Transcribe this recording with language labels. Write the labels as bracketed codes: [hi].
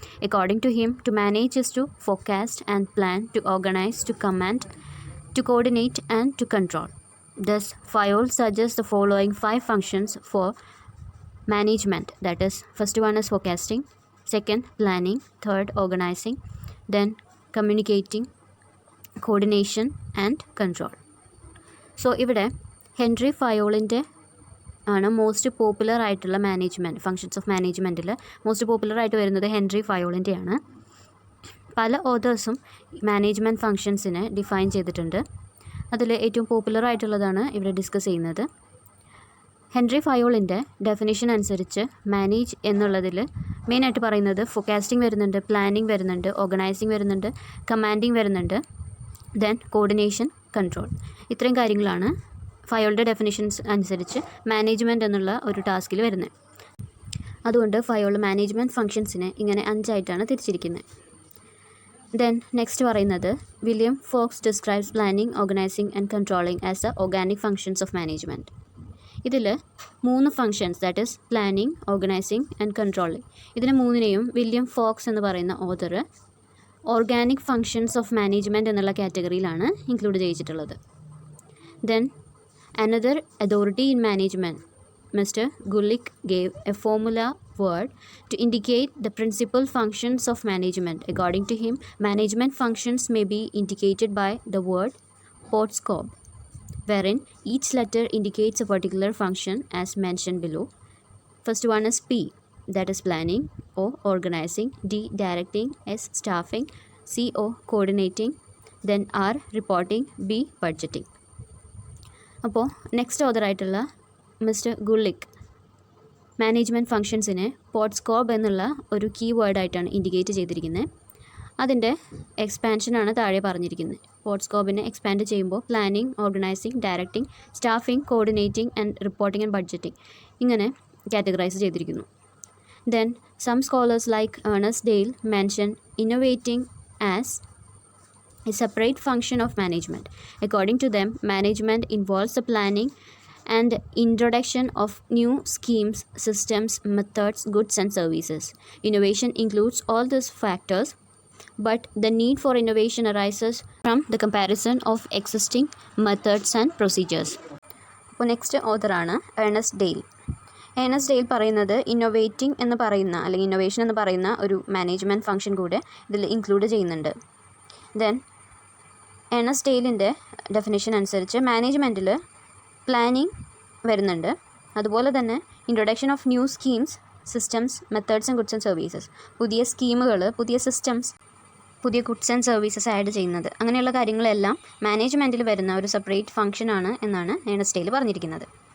[en] According to him, to manage is to forecast and plan, to organize, to command, to coordinate, and to control. Thus, Fayol suggests the following 5 functions for management. That is, first one is forecasting, second, planning, third, organizing, then communicating, coordination, and control. [ml] So, ഇവിടെ Henry ഫയോളിൻ്റെ ആണ് most popular ആയിട്ടുള്ള management functions of മാനേജ്മെൻറ്റിൽ most popular ആയിട്ട് വരുന്നത് Henry ഫയോളിൻ്റെയാണ്. പല ഓതേഴ്സും management ഫങ്ഷൻസിനെ define ചെയ്തിട്ടുണ്ട്. അതിൽ ഏറ്റവും popular ആയിട്ടുള്ളതാണ് ഇവിടെ ഡിസ്കസ് ചെയ്യുന്നത്. ഹെൻറി ഫയോളിൻ്റെ ഡെഫിനിഷൻ അനുസരിച്ച് മാനേജ് എന്നുള്ളതിൽ മെയിനായിട്ട് പറയുന്നത് ഫോക്കാസ്റ്റിംഗ് വരുന്നുണ്ട്, പ്ലാനിങ് വരുന്നുണ്ട്, ഓർഗനൈസിങ് വരുന്നുണ്ട്, കമാൻഡിങ് വരുന്നുണ്ട്, ദെൻ കോർഡിനേഷൻ, കൺട്രോൾ. ഇത്രയും കാര്യങ്ങളാണ് ഫയോളുടെ ഡെഫിനിഷൻസ് അനുസരിച്ച് മാനേജ്മെൻറ്റ് എന്നുള്ള ഒരു ടാസ്കിൽ വരുന്നത്. അതുകൊണ്ട് ഫയോൾ മാനേജ്മെൻറ്റ് ഫങ്ഷൻസിനെ ഇങ്ങനെ 5 ആയിട്ടാണ് തിരിച്ചിരിക്കുന്നത്. [en] then next [ml] പറയുന്നത് [en] William Fox describes planning, organizing and controlling as the organic functions of management. [ml] ഇതിൽ 3 functions, [en] that is planning, organizing and controlling, [ml] ഇതിനെ 3നെയും വില്യം ഫോക്സ് എന്ന് പറയുന്ന author [en] organic functions of management [ml] എന്നുള്ള കാറ്റഗറിയിലാണ് include ചെയ്തിട്ടുള്ളത്. [en] Then another authority in management, Mr. Gulick, gave a formula word to indicate the principal functions of management. According to him, management functions may be indicated by the word Podscope, wherein each letter indicates a particular function as mentioned below. First one is P, that is planning, O, organizing, D, directing, S, staffing, C, O, coordinating, then R, reporting, B, budgeting. [ml] അപ്പോൾ next ഓതറായിട്ടുള്ള mister ഗുള്ളിക് management ഫങ്ഷൻസിനെ പോഡ്സ്കോപ്പ് എന്നുള്ള ഒരു key വേർഡായിട്ടാണ് indicate ചെയ്തിരിക്കുന്നത്. അതിൻ്റെ എക്സ്പാൻഷനാണ് താഴെ പറഞ്ഞിരിക്കുന്നത്. പോഡ്സ്കോപ്പിനെ expand ചെയ്യുമ്പോൾ planning, organising, directing, staffing, coordinating and reporting and budgeting ഇങ്ങനെ categorise ചെയ്തിരിക്കുന്നു. [en] Then some scholars like Ernest Dale mention innovating as a separate function of management. According to them, management involves the planning and introduction of new schemes, systems, methods, goods and services. Innovation includes all these factors, but the need for innovation arises from the comparison of existing methods and procedures. [ml] അപ്പോൾ next ഓതറാണ് Ernest Dale. Ernest Dale പറയുന്നത് innovating എന്ന് പറയുന്ന അല്ലെങ്കിൽ innovation എന്ന് പറയുന്ന ഒരു management function കൂടെ ഇതിൽ ഇൻക്ലൂഡ് ചെയ്യുന്നുണ്ട്. ദെൻ ഏണസ്റ്റ് ഡെയിലിൻ്റെ ഡെഫിനേഷൻ അനുസരിച്ച് മാനേജ്മെൻറ്റിൽ പ്ലാനിങ് വരുന്നുണ്ട്, അതുപോലെ തന്നെ [en] introduction of new schemes, systems, methods and goods and services, [ml] പുതിയ സ്കീമുകൾ, പുതിയ സിസ്റ്റംസ്, പുതിയ ഗുഡ്സ് ആൻഡ് സർവീസസ് ആഡ് ചെയ്യുന്നത്, അങ്ങനെയുള്ള കാര്യങ്ങളെല്ലാം മാനേജ്മെൻറ്റിൽ വരുന്ന ഒരു സെപ്പറേറ്റ് ഫംഗ്ഷനാണ് എന്നാണ് ഏണസ്റ്റ് ഡെയിൽ പറഞ്ഞിരിക്കുന്നത്.